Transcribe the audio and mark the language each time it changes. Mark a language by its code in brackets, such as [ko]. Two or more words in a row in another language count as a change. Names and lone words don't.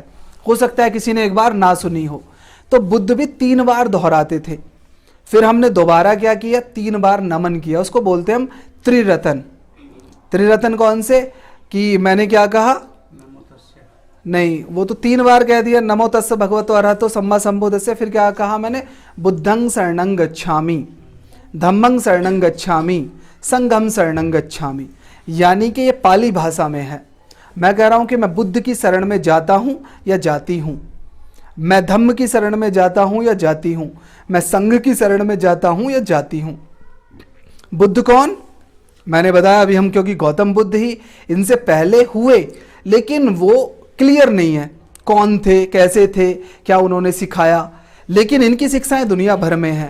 [hi] हो सकता है किसी ने एक बार ना सुनी हो, तो बुद्ध भी 3 बार दोहराते थे। फिर हमने दोबारा क्या किया? 3 बार नमन किया। उसको बोलते हैं हम त्रिरतन। त्रिरतन कौन से? कि मैंने क्या कहा? नहीं, वो तो 3 बार कह दिया, [pi] नमो तस्य भगवतो अरहतो सम्मा संबुद्धस्य। [hi] फिर क्या कहा मैंने? [pi] बुद्धं शरणं गच्छामि, धम्मं शरणं गच्छामि, संघं शरणं गच्छामि। [hi] यानी कि ये पाली भाषा में है। मैं कह रहा हूं कि मैं बुद्ध की शरण में जाता हूं या जाती हूं, मैं धम्म की शरण में जाता हूं या जाती हूं, मैं संघ की शरण में जाता हूं या जाती हूं। बुद्ध कौन? मैंने बताया अभी हम, क्योंकि गौतम बुद्ध ही इनसे पहले हुए, लेकिन वो क्लियर नहीं है कौन थे, कैसे थे, क्या उन्होंने सिखाया, लेकिन इनकी शिक्षाएं दुनिया भर में हैं।